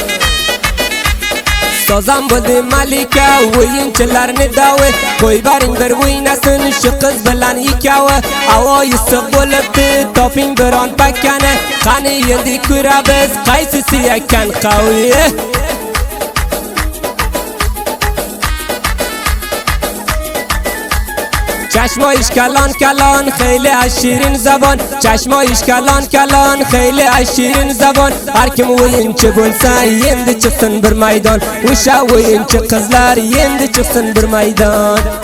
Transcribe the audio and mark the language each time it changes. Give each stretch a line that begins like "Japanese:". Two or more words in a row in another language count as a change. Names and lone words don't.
Uzbek: sozam bo'ldi malika o'yinchilarni davi qo'y baring bir o'ynasin shu qiz bilan ikkovi havo issiq bo'libdi toping biron pakkani qani endi ko'ramiz qaysisi ekan qavi
Persian: چشمایش کلان کلان خیلی شیرین زبان چشمایش کلان کلان خیلی شیرین زبان
Uzbek: هر kim o'yinchi bo'lsa endi chiqsin bir maydon o'sha o'yinchi qizlar endi chiqsin bir maydon